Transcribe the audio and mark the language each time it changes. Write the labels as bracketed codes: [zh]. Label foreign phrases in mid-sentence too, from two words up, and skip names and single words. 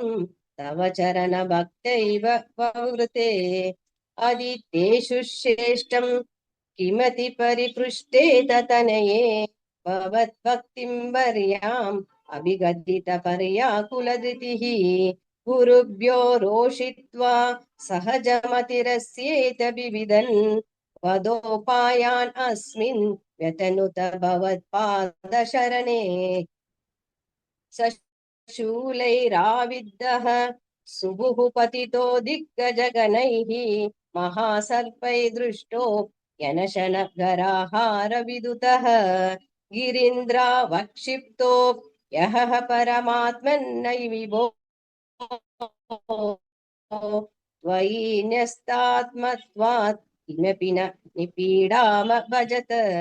[sa] തവ ചരണ ഭക്തൈവ വവൃതേ അദിതേഷു ശ്രേഷ്ഠം കിമതി പരിപൃഷ്ടേ തനയേ ഭവദ്ഭക്തിം വർയാം അഭിഗതിത പര്യാകുലധൃതിഃ ഗുരുഭ്യോ രോഷിത്വാ സഹജമതിരസ്യേത വിവിധൻ വദോപായാൻ അസ്മിൻ വ്യതനുത ഭവത്പാദശരണേ. ശൂലൈരാവിദ്ധഃ സുഭുഃ പതിതോ ദിഗ്ഗജഗണൈഃ മഹാസർപ്പൈ ദൃഷ്ടോ यनशनगराहारविदुतः गिरीन्द्रावक्षिप्तो यः परमात्मन्नैविभो त्वयि न्यस्तात्मत्वात् किमपि न निपीडाम भजत।